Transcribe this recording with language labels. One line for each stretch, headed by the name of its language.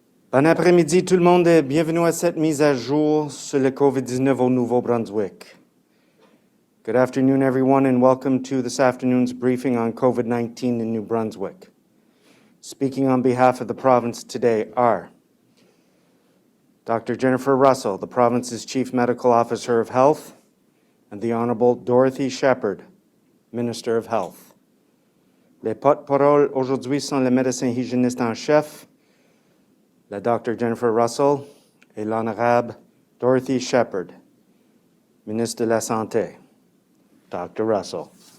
French: Bon après-midi tout le monde et bienvenue à cette mise à jour sur le COVID-19 au Nouveau-Brunswick.
English: Good afternoon, everyone, and welcome to this afternoon's briefing on COVID-19 in New Brunswick. Speaking on behalf of the province today are Dr. Jennifer Russell, the province's Chief Medical Officer of Health, and the Honorable Dorothy Shepherd, Minister of Health.
French: Les porte-parole aujourd'hui sont le médecin hygiéniste en chef, la Dr. Jennifer Russell, et l'Honorable Dorothy Shepherd, Ministre de la Santé. Dr. Russell.